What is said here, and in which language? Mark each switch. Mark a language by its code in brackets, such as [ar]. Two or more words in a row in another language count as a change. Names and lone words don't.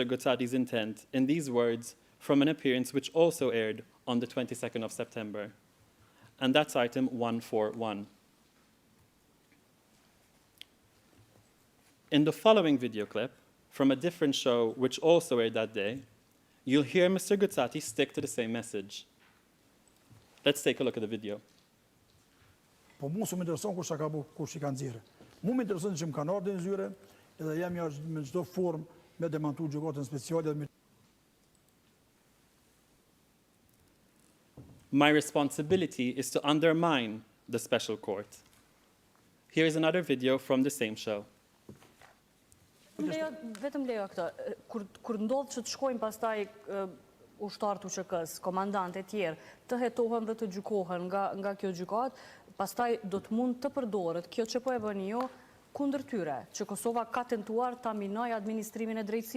[en] Gucati's intent in these words from an appearance which also aired on the 22nd of September, and that's item 141. In the following video clip, from a different show which also aired that day, you'll hear Mr. Gucati stick to the same message. Let's take a look at the video. [sq] Po mu s'm intereson kush ka bu, kush I ka nxjerrë. Mu më intereson që më kanë ardhur në zyre, edhe jam jashtë me çdo formë me demantu gjykatën speciale dhe [en] My responsibility is to undermine the special court. Here is another video from the same show. [sq] Vetëm lejo këtë, kur ndodh që të shkojnë pastaj ushtarët UÇK-s, komandantë e tjerë, të hetohen dhe të gjykohen nga kjo gjykatë, pastaj do të mund të përdoret kjo që po e bëni ju kundër tyre, që Kosova ka tentuar ta minojë administrimin e drejtësisë.